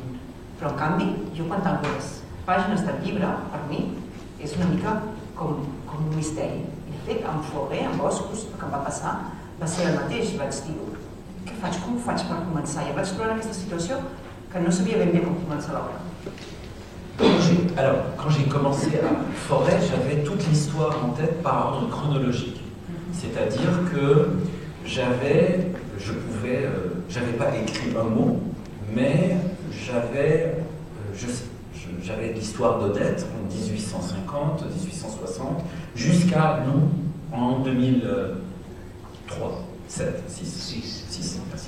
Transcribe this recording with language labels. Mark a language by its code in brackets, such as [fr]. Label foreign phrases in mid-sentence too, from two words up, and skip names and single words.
[ca] Però en canvi, jo quan tanco les pàgines del llibre, per mi, és una mica com un misteri. I de fet, amb Fauré, amb Boscos, el que em va passar va ser el mateix. Vaig dir, què faig, com ho faig per començar? I em vaig trobar en aquesta situació que no sabia ben bé com començar l'obra. [fr] Alors, quand j'ai commencé à Fauré, j'avais toute l'histoire en tête par ordre chronologique. C'est-à-dire que j'avais pas écrit un mot, mais j'avais l'histoire d'Odette en 1850, 1860, jusqu'à nous en 2003, 7, 6, merci.